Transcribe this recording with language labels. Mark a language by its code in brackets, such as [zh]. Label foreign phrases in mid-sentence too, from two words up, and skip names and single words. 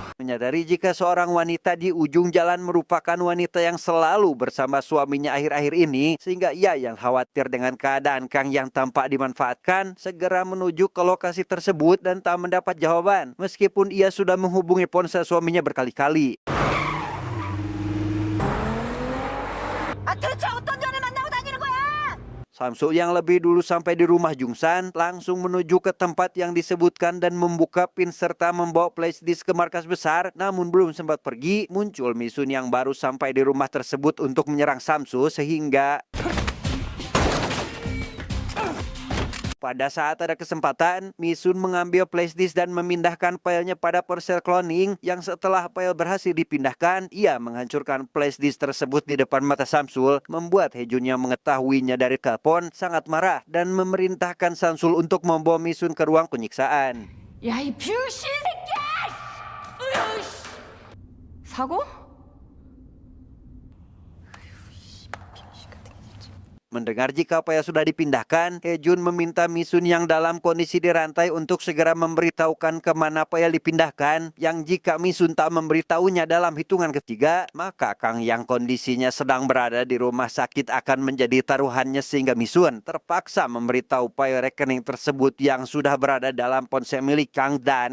[id] menyadari jika seorang wanita di ujung jalan merupakan wanita yang selalu bersama suaminya akhir-akhir ini, sehingga ia yang khawatir dengan keadaan Kang yang tampak dimanfaatkan, segera menuju ke lokasi tersebut dan tak mendapat jawaban, meskipun ia sudah menghubungi ponsel suaminya berkali-kali. [ko] 대체 어떤 년을 만나고 다니는 거야? [id] Samsul yang lebih dulu sampai di rumah Jungsan langsung menuju ke tempat yang disebutkan dan membuka pin serta membawa flashdisk ke markas besar. Namun belum sempat pergi, muncul Misun yang baru sampai di rumah tersebut untuk menyerang Samsul sehingga pada saat ada kesempatan, Misun mengambil flashdisk dan memindahkan filenya pada ponsel cloning yang setelah file berhasil dipindahkan, ia menghancurkan flashdisk tersebut di depan mata Samsul, membuat Hejun yang mengetahuinya dari telepon sangat marah dan memerintahkan Samsul untuk membawa Misun ke ruang penyiksaan. [ko] 야, 이 병신 새끼야! 으이씨! 사고? [id] Mendengar jika file sudah dipindahkan, Hejun meminta Misun yang dalam kondisi dirantai untuk segera memberitahukan kemana file dipindahkan, yang jika Misun tak memberitahunya dalam hitungan ketiga, maka Kang yang kondisinya sedang berada di rumah sakit akan menjadi taruhannya sehingga Misun terpaksa memberitahu file rekening tersebut yang sudah berada dalam ponsel milik Kang dan